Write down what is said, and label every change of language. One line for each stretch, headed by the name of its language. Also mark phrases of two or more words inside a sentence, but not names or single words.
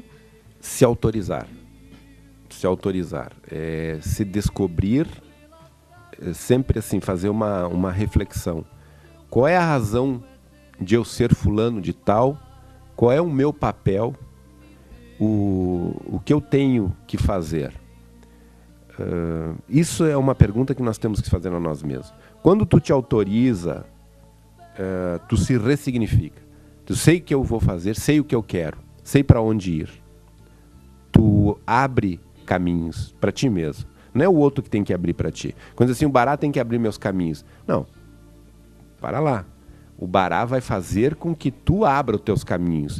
Portuguese: Se autorizar, se descobrir, sempre assim, fazer uma reflexão. Qual é a razão de eu ser fulano de tal? Qual é o meu papel? O que eu tenho que fazer? Isso é uma pergunta que nós temos que fazer a nós mesmos. Quando tu te autoriza, tu se ressignifica. Tu sei o que eu vou fazer, sei o que eu quero, sei para onde ir. Tu abre caminhos para ti mesmo. Não é o outro que tem que abrir para ti. Quando assim, o Bará tem que abrir meus caminhos. Não, para lá. O Bará vai fazer com que tu abra os teus caminhos.